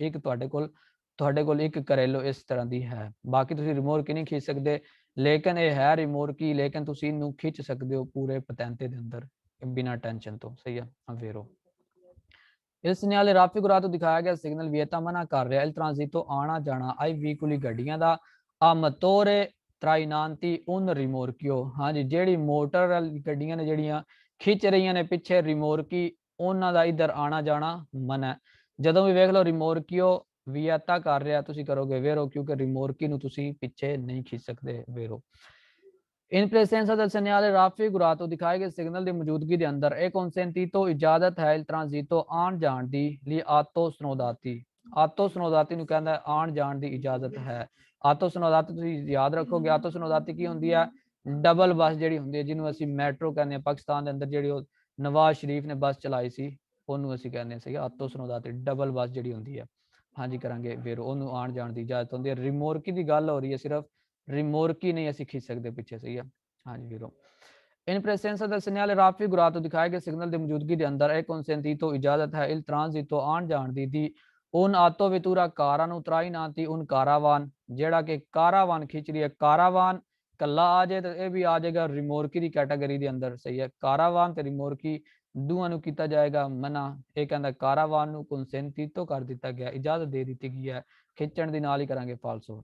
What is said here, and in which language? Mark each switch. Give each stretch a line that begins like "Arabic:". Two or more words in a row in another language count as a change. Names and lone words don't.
Punjabi: ਇੱਕ ਤੁਹਾਡੇ ਕੋਲ ਇੱਕ ਕਰੇਲੋ ਇਸ ਤਰ੍ਹਾਂ ਦੀ ਹੈ। ਬਾਕੀ ਤੁਸੀਂ ਰਿਮੋਰਕੀ ਨਹੀਂ ਖਿੱਚ ਸਕਦੇ, ਲੇਕਿਨ ਇਹ ਹੈ ਰਿਮੋਰਕੀ, ਲੇਕਿਨ ਤੁਸੀਂ ਇਹਨੂੰ ਖਿੱਚ ਸਕਦੇ ਹੋ ਪੂਰੇ ਪਤੈਂਤੇ ਦੇ ਅੰਦਰ ਬਿਨਾਂ ਟੈਨਸ਼ਨ ਤੋਂ। ਸਹੀ ਹੈ, ਵੇਰੋ।
Italian: Il segnale raffigurato
Punjabi: ਦਿਖਾਇਆ ਗਿਆ ਸਿਗਨਲ ਵਿeta ਮਨਾ ਕਰ ਰਿਹਾ
Italian: il transito
Punjabi: ਆਣਾ ਜਾਣਾ
Italian: ai veicoli
Punjabi: ਗੱਡੀਆਂ ਦਾ
Italian: a motore trainanti un rimorchio।
Punjabi: ਹਾਂਜੀ, ਜਿਹੜੀ ਮੋਟਰ ਵਾਲੀ ਗੱਡੀਆਂ ਨੇ ਜਿਹੜੀਆਂ ਖਿੱਚ ਰਹੀਆਂ ਨੇ ਪਿੱਛੇ ਰਿਮੋਰਕੀ, ਉਹਨਾਂ ਦਾ ਇੱਧਰ ਆਣਾ ਜਾਣਾ ਮਨਾ। ਜਦੋਂ ਵੀ ਵੇਖ ਲਓ ਰਿਮੋਰਕੀਓ ਵਿeta ਕਰ ਰਿਹਾ ਤੁਸੀਂ ਕਰੋਗੇ ਵੇਰੋ, ਕਿਉਂਕਿ ਰਿਮੋਰਕੀ ਨੂੰ ਤੁਸੀਂ ਪਿੱਛੇ ਨਹੀਂ ਖਿੱਚ ਸਕਦੇ ਵੇਰੋ।
Italian: In presenza del segnale raffigurato
Punjabi: ਦਿਖਾਏ ਗਏ ਸਿਗਨਲ ਦੀ ਮੌਜੂਦਗੀ ਦੇ ਅੰਦਰ ਇਹ consentito ਇਜਾਜ਼ਤ ਹੈ
Italian: il transito
Punjabi: ਆਉਣ ਜਾਣ ਦੀ ਲਈ
Italian: atto snodati। auto snodati
Punjabi: ਨੂੰ ਕਹਿੰਦਾ ਹੈ ਆਉਣ ਜਾਣ ਦੀ ਇਜਾਜ਼ਤ ਹੈ।
Italian: auto snodati
Punjabi: ਤੁਸੀਂ ਯਾਦ ਰੱਖੋਗੇ,
Italian: auto snodati
Punjabi: ਕੀ ਹੁੰਦੀ ਹੈ? ਡਬਲ ਬੱਸ ਜਿਹੜੀ ਹੁੰਦੀ ਹੈ, ਜਿਹਨੂੰ ਅਸੀਂ ਮੈਟਰੋ ਕਹਿੰਦੇ ਹਾਂ। ਪਾਕਿਸਤਾਨ ਦੇ ਅੰਦਰ ਜਿਹੜੀ ਉਹ ਨਵਾਜ਼ ਸ਼ਰੀਫ ਨੇ ਬੱਸ ਚਲਾਈ ਸੀ, ਉਹਨੂੰ ਅਸੀਂ ਕਹਿੰਦੇ ਸੀ
Italian: auto snodati,
Punjabi: ਡਬਲ ਬੱਸ ਜਿਹੜੀ ਹੁੰਦੀ ਹੈ। ਹਾਂਜੀ ਕਰਾਂਗੇ ਫਿਰ ਉਹਨੂੰ ਆਉਣ ਜਾਣ ਦੀ ਇਜਾਜ਼ਤ ਹੁੰਦੀ ਹੈ। ਰਿਮੋਰਕੀ ਦੀ ਗੱਲ ਹੋ ਰਹੀ ਹੈ, ਸਿਰਫ ਰਿਮੋਰਕੀ ਨਹੀਂ ਅਸੀਂ ਖਿੱਚ ਸਕਦੇ ਪਿੱਛੇ। ਸਹੀ ਹੈ, ਹਾਂਜੀ ਵੀਰੋ।
Italian: In presenza del segnale raffigurato
Punjabi: ਦਿਖਾਏ ਗਏ ਸਿਗਨਲ ਦੀ ਮੌਜੂਦਗੀ ਦੇ ਅੰਦਰ ਇਹ consentito ਇਜਾਜ਼ਤ ਹੈ
Italian: il transito
Punjabi: ਆਉਣ ਜਾਣ ਦੀ
Italian: un atto vettura
Punjabi: ਕਾਰਾਂ ਨੂੰ
Italian: trainanti un caravan
Punjabi: ਜਿਹੜਾ ਕਿ ਕਾਰਾਵਾਨ ਖਿੱਚ ਰਹੀ ਹੈ। ਕਾਰਾਵਾਨ ਕੱਲਾ ਆ ਜਾਏ ਤਾਂ ਇਹ ਵੀ ਆ ਜਾਏਗਾ ਰਿਮੋਰਕੀ ਦੀ ਕੈਟਾਗਰੀ ਦੇ ਅੰਦਰ। ਸਹੀ ਹੈ, ਕਾਰਾਵਾਨ ਤੇ ਰਿਮੋਰਕੀ ਦੋਵਾਂ ਨੂੰ ਕੀਤਾ ਜਾਏਗਾ ਮਨਾ। ਇਹ ਕਹਿੰਦਾ ਕਾਰਾਵਾਨ ਨੂੰ consentito ਕਰ ਦਿੱਤਾ ਗਿਆ, ਇਜਾਜ਼ਤ ਦੇ ਦਿੱਤੀ ਗਈ ਹੈ ਖਿੱਚਣ ਦੀ, ਨਾਲ ਹੀ ਕਰਾਂਗੇ ਫਾਲਸੋ।